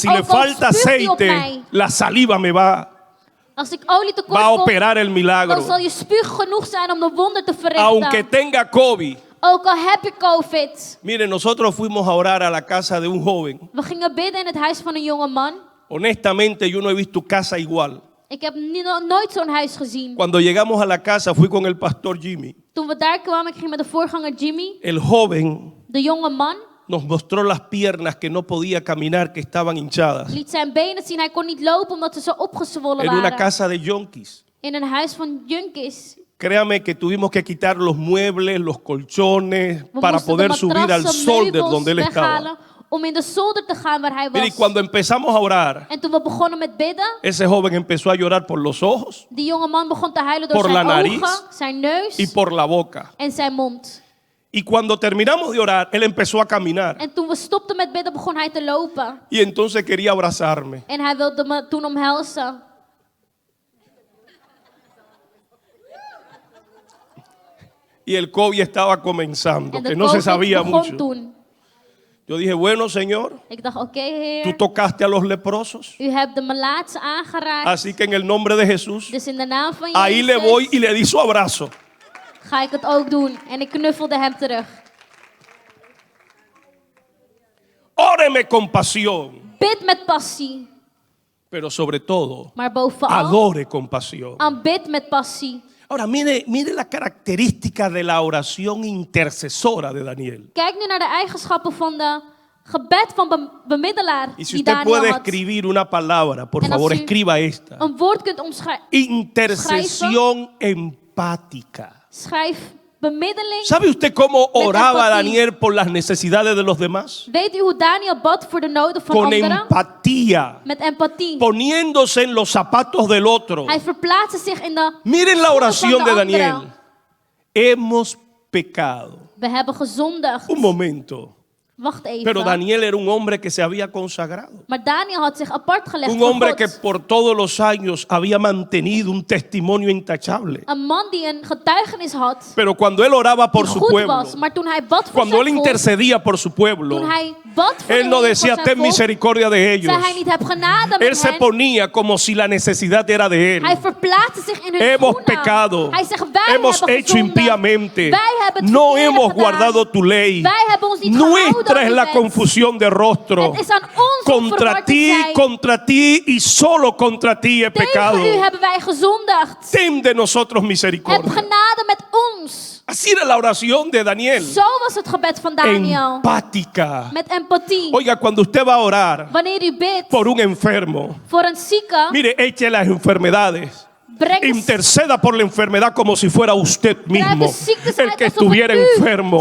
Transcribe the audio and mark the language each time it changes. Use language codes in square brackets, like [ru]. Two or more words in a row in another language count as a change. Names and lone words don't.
[es] si le [nl] ook al [es] falta [nl] spuugt u op [es] aceite, [nl] mij. [es] la saliva me va [nl] Als ik olie tekort [es] a [nl] kom, [es] operar el [nl] dan [es] milagro. [nl] zal je spuug genoeg zijn om de wonder te verrichten. [es] Aunque tenga COVID. [nl] Ook al heb je COVID. [es] Mire, nosotros fuimos a orar a la casa de un joven. [nl] We gingen bidden in het huis van een jonge man. [es] Honestamente, yo no he visto casa igual. [nl] Ik heb nooit zo'n huis gezien. [es] Cuando llegamos a la casa, fui con el pastor Jimmy. [nl] Toen we daar kwamen, ik ging met de voorganger Jimmy. [es] El joven [nl] De jonge man [es] nos mostró las piernas que no podía caminar, que estaban hinchadas. [nl] liet zijn benen zien. Hij kon niet lopen omdat ze zo opgezwollen [es] En una [nl] waren. [es] casa de yonkis. [nl] In een huis van junkies. [es] Créame que tuvimos que quitar los muebles, los colchones, [nl] We [es] para [nl] moesten [es] poder [nl] de [es] subir al [nl] matrassen, solder meubels [es] donde él [nl] weghalen [es] estaba. [nl] om in de zolder te gaan waar hij [es] Mire, y [nl] was. [es] cuando empezamos a orar, [nl] En toen we begonnen met bidden, [es] ese joven empezó a llorar por los ojos [nl] die jonge man begon te huilen door [es] Por [nl] zijn [es] la [nl] ogen, [es] nariz [nl] zijn neus [es] y por la boca. [nl] en zijn mond. [es] Y cuando terminamos de orar, él empezó a caminar. [nl] En toen we stopten met bidden, begon hij te lopen. [es] Y entonces quería abrazarme. [nl] En hij wilde me toen omhelzen. [es] Y el COVID estaba comenzando, [nl] En [es] que [nl] de [es] no se [nl] COVID [es] sabía [nl] begon [es] mucho. [nl] toen. [es] Yo dije, bueno, Señor, [nl] Ik dacht, oké [es] tú [nl] Heer, [es] tocaste a los leprosos. [nl] u hebt de melaatse aangeraakt. [es] Así que en el nombre de Jesús, [nl] Dus in de naam van [es] ahí le [nl] Jezus [es] voy y le di su abrazo. [nl] ga ik het ook doen. En ik knuffelde hem terug. [es] Óreme con pasión. [nl] Bid met passie. [es] pero sobre todo, [nl] maar bovenal [es] adore con pasión. [nl] aanbid met passie. [es] Ahora, mire la característica de la oración intercesora de Daniel. [nl] Kijk nu naar de eigenschappen van de gebed van bemiddelaar [es] Y si [nl] die [es] usted [nl] Daniel [es] puede [nl] had. [es] escribir una palabra, por [nl] En als [es] favor, [nl] u [es] escriba esta. [nl] Een woord kunt omschrijven. [es] Intercesión empática. [nl] Schrijf bemiddeling. [es] ¿Sabe usted cómo oraba [nl] empathie. [es] Daniel por las necesidades de los demás? [nl] Weet u hoe Daniel bad voor de noden van [es] Con [nl] anderen? [es] empatía, [nl] Met empathie. [es] poniéndose en los zapatos del otro. [nl] Hij verplaatste zich in de [es] Miren la [nl] schoenen [es] oración [nl] van [es] de [nl] anderen. [es] Daniel. Hemos pecado. [nl] We hebben gezondigd. [es] Un momento. [nl] Wacht even. [es] Pero Daniel era un hombre que se había consagrado. [nl] Maar Daniel had zich apart gelegd [es] Un [nl] voor [es] hombre [nl] God. [es] que por todos los años había mantenido un testimonio intachable. [nl] Een man die een getuigenis had. [es] Pero cuando él oraba por [nl] Die [es] su [nl] goed [es] pueblo, [nl] was. Maar toen hij bad voor [es] cuando él [nl] zijn volk. [es] intercedía por su pueblo, [nl] Toen hij bad voor [es] él [nl] de [es] no [nl] Heer [es] decía [nl] voor [es] ten [nl] zijn volk. [es] misericordia de ellos. [nl] Zei hij niet, heb genade [es] Él [nl] met [es] se [nl] hen. [es] ponía como si la necesidad era de él. [nl] Hij verplaatste zich in hun [es] Hemos [nl] schoenen. [es] pecado, [nl] Hij zegt, wij [es] hemos [nl] hebben [es] hecho [nl] gezondigd. [es] impíamente, [nl] Wij hebben het [es] no [nl] verkeerde [es] hemos [nl] gedaan. [es] guardado tu ley. [nl] Wij hebben ons niet gehouden [es] Nuestra [nl] aan [es] es [nl] uw [es] la [nl] wet. [es] confusión de rostro. [nl] Het is aan ons om [es] Contra [nl] verward te [es] ti, [nl] zijn. [es] contra ti y solo contra ti he pecado. [nl] Tegen u hebben wij gezondigd. [es] Ten de nosotros [nl] Heb [es] misericordia. [nl] genade met ons. [es] Así era la oración de Daniel. [nl] Zo was het gebed van Daniel. [es] Empática. [nl] Met empathie. [es] Oiga, cuando usted va a orar [nl] Wanneer u bidt [es] por un enfermo, [nl] voor een zieke, [es] mire, eche las enfermedades. [nl] breng de [es] Interceda por la enfermedad como si fuera usted mismo [nl] de ziektes [es] el [nl] uit [es] que [nl] alsof [es] estuviera [nl] het u [es] enfermo.